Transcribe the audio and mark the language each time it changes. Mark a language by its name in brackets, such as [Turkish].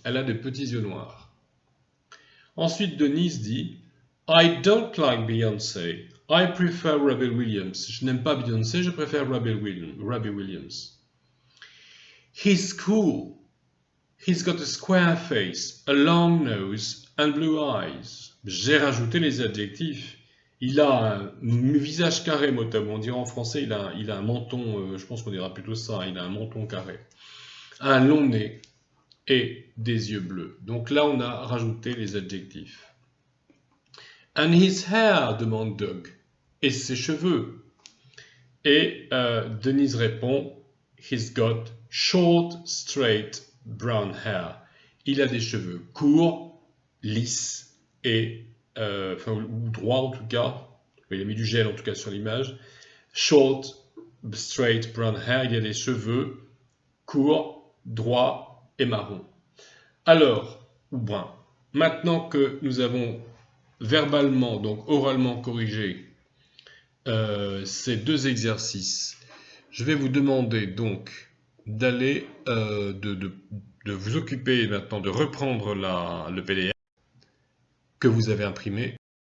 [French] Elle a des petits yeux noirs. Ensuite, Denise dit [English] I don't like Beyoncé. I prefer Robbie Williams. [French] Je n'aime pas Beyoncé, je préfère Robbie Williams. [English] He's cool. He's got a square face, a long nose and blue eyes. [French] J'ai rajouté les adjectifs. Il a un visage carré, mot à mot. On dirait en français, il a un menton, je pense qu'on dira plutôt ça, il a un menton carré. Un long nez et des yeux bleus. Donc là, on a rajouté les adjectifs. [English] And his hair, [French] demande Doug. Et ses cheveux. Et Denise répond, [English] he's got short, straight, brown hair. [French] Il a des cheveux courts, lisses et ou droits en tout cas. Il a mis du gel en tout cas sur l'image. [English] Short, straight, brown hair. [French] Il a des cheveux courts, droits et marrons. Alors, ou brun. Maintenant que nous avons verbalement, donc oralement corrigé ces deux exercices, je vais vous demander donc d'aller, de vous occuper maintenant de reprendre le PDF que vous avez imprimé.